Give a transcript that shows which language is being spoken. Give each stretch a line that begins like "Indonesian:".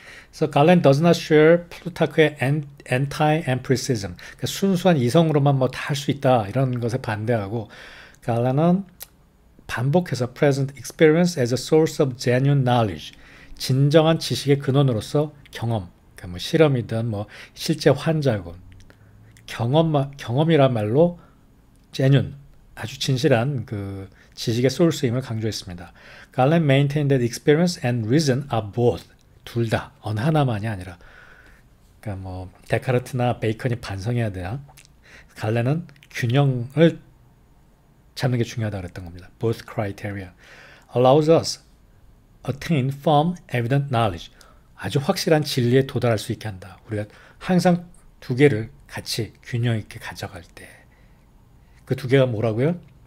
Korean: 그래서 갈렌
English: does not share
Korean: 플루타크의 anti-empiricism, 그러니까 순수한 이성으로만 뭐 다 할 수 있다 이런 것에 반대하고, 갈렌은 반복해서
English: present experience as a source of genuine knowledge,
Korean: 진정한 지식의 근원으로서 경험, 그러니까 뭐 실험이든 뭐 실제 환자고, 경험이란 말로 genuine, 아주 진실한 그 지식의 소urce임을 강조했습니다.
English: 갈렌 maintained that experience and reason are both,
Korean: 둘 다, 어느 하나만이 아니라. 그러니까 뭐 데카르트나 베이컨이 반성해야 돼요. 갈렌은 균형을 잡는 게 중요하다 그랬던 겁니다.
English: Both criteria allows us attain firm, evident knowledge.
Korean: 아주 확실한 진리에 도달할 수 있게 한다. 우리가 항상 두 개를 같이 균형 있게 가져갈 때 그 두 개가 뭐라고요?